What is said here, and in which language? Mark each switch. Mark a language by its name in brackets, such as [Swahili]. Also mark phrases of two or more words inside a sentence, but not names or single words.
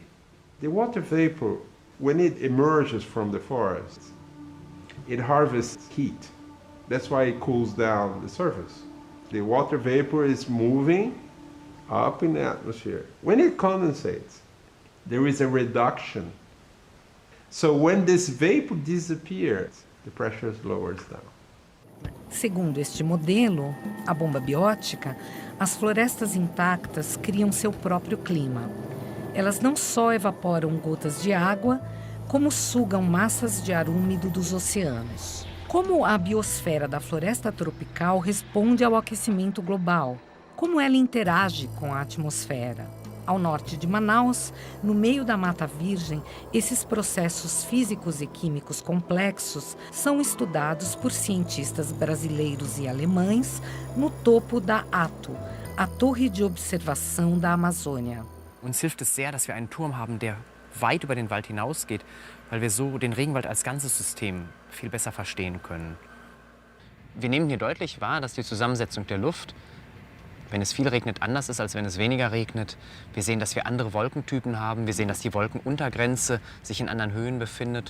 [English] The water vapor, when it emerges from the forest, it harvests heat. That's why it cools down the surface. The water vapor is moving up in the atmosphere. When it condensates, there is a reduction. So when this vapor disappears, the pressure lowers down. [Portuguese] Segundo este modelo, a bomba biótica, as florestas intactas criam seu próprio clima. Elas não só evaporam gotas de água, como sugam massas de ar úmido dos oceanos. Como a biosfera da floresta tropical responde ao aquecimento global? Como ela interage com a atmosfera? Ao norte de Manaus, no meio da Mata Virgem, esses processos físicos e químicos complexos são estudados por cientistas brasileiros e alemães no topo da ATO, a Torre de Observação da Amazônia. [German] Uns hilft es sehr, dass wir einen Turm haben, der weit über den Wald hinausgeht, weil wir so den Regenwald als ganzes System viel besser verstehen können. Wir nehmen hier deutlich wahr, dass die Zusammensetzung der Luft, wenn es viel regnet, anders ist, als wenn es weniger regnet. Wir sehen, dass wir andere Wolkentypen haben. Wir sehen, dass die Wolkenuntergrenze sich in anderen Höhen befindet.